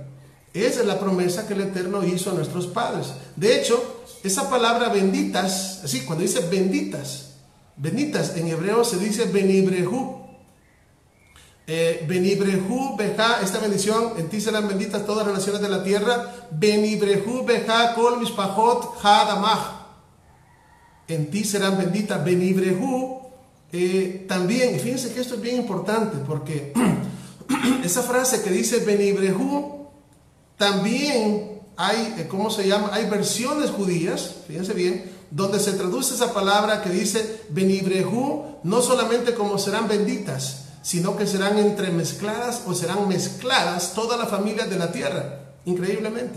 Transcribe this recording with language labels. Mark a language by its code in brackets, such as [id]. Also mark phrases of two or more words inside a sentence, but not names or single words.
[es] Esa es la promesa que el Eterno hizo a nuestros padres. De hecho, esa palabra benditas, así, cuando dice benditas en hebreo se dice benibrehu. [he] ונברכו בך, [es] esta bendición, en ti serán benditas todas las naciones de la tierra. [he] ונברכו בך כל משפחות האדמה. [es] En ti serán benditas. Benibrehu también, y fíjense que esto es bien importante porque esa frase que dice benibrehu, también hay, ¿cómo se llama? Hay versiones judías, fíjense bien, donde se traduce esa palabra que dice benibrehu, no solamente como serán benditas, sino que serán entremezcladas o serán mezcladas todas las familias de la tierra, increíblemente.